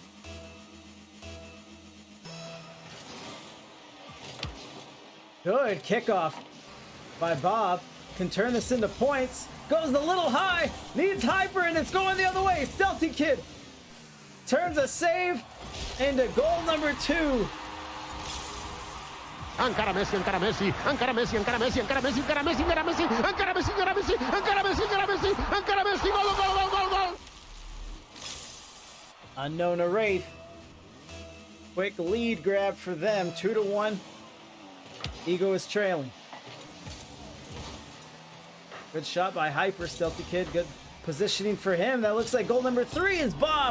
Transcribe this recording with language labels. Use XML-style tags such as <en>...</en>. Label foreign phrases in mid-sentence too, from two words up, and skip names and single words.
<en>Good kickoff by Bob. Can turn this into points. Goes a little high. Needs Hyper, and it's going the other way. Stealthy Kid turns a save into goal number 2.</en> <ca>Encara Messi, encara Messi, encara Messi, encara Messi, encara Messi, encara Messi, encara Messi, encara Messi, encara Messi, encara Messi, encara Messi, encara Messi, gol, gol, gol, gol, gol.</ca> <en>Unknown Araith. Quick lead grab for them. 2-1. Ego is trailing. Good shot by Hyper. Stealthy Kid. Good positioning for him. That looks like goal number 3 is Bob.</en>